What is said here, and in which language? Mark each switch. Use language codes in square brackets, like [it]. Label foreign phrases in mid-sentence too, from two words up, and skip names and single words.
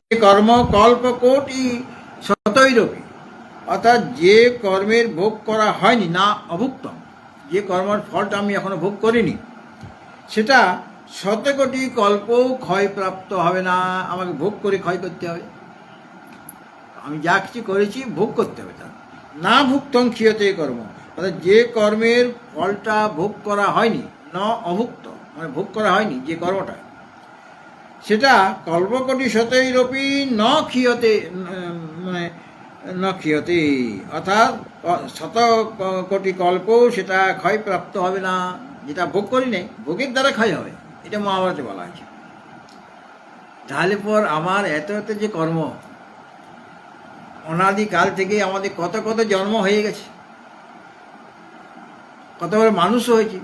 [sa] কর্ম কল্প কোটি শতৈরপি, [bn] অর্থাৎ যে কর্মের ভোগ করা হয়নি, [sa] না অভুক্তম, [bn] যে কর্মের ফলটা আমি এখনো ভোগ করিনি, সেটা শতকোটি কল্পও ক্ষয়প্রাপ্ত হবে না। আমাকে ভোগ করে ক্ষয় করতে হবে। আমি যা কিছু করেছি ভোগ করতে হবে। [sa] তার না ভুক্তং ক্ষীয়তে কর্ম, [bn] অর্থাৎ যে কর্মের ফলটা ভোগ করা হয়নি, [sa] ন অভুক্ত, [bn] মানে ভোগ করা হয়নি যে কর্মটা, সেটা [sa] কল্পকোটি শতৈরপি ন ক্ষীয়তে, [bn] মানে [sa] ন ক্ষীয়তে, [bn] অর্থাৎ শত কোটি কল্পও সেটা ক্ষয়প্রাপ্ত হবে না। যেটা ভোগ করি নেই, ভোগের দ্বারা ক্ষয় হবে, এটা মহাভারতে বলা হয়েছে। তাহলে পর আমার এত এত যে কর্ম, অনাদিকাল থেকে আমাদের কত কত জন্ম হয়ে গেছে, কতবার মানুষও হয়েছি।